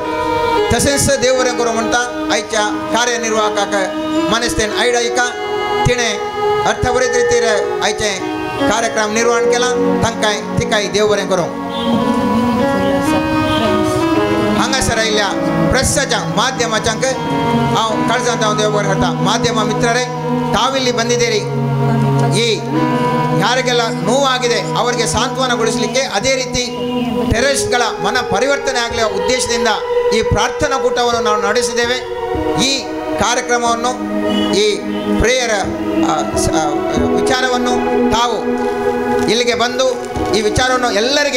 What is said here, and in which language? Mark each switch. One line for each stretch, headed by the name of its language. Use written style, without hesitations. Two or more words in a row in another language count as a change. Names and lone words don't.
Konkani: तशेंच देव बरें करूं म्हणटा. आयच्या कार्यनिर्वाहकाक मानेस्तेन आयडायका तिणें अर्थभरीत रितीर आयचे कार्यक्रम निर्वहण केला. तांकांय तिकाय देव बरें करूं. हांगासर आयिल्ल्या प्रेसाच्या माध्यमाच्यांक हांव काळजांत हांव देव बरें करता.
Kannada: माಧ್ಯಮ ಮಿತ್ರರೇ, ತಾವಿಲ್ಲಿ ಬಂದಿದ್ದೀರಿ. ಈ ಯಾರಿಗೆಲ್ಲ ನೋವಾಗಿದೆ ಅವರಿಗೆ ಸಾಂತ್ವನಗೊಳಿಸಲಿಕ್ಕೆ, ಅದೇ ರೀತಿ ಟೆರರಿಸ್ಟ್ಗಳ ಮನ ಪರಿವರ್ತನೆ ಆಗಲಿ ಉದ್ದೇಶದಿಂದ ಈ ಪ್ರಾರ್ಥನಾ ಕೂಟವನ್ನು ನಾವು ನಡೆಸಿದ್ದೇವೆ. ಈ ಕಾರ್ಯಕ್ರಮವನ್ನು, ಈ ಪ್ರೇಯರ್ ವಿಚಾರವನ್ನು ತಾವು ಇಲ್ಲಿಗೆ ಬಂದು ಈ ವಿಚಾರವನ್ನು ಎಲ್ಲರಿಗೆ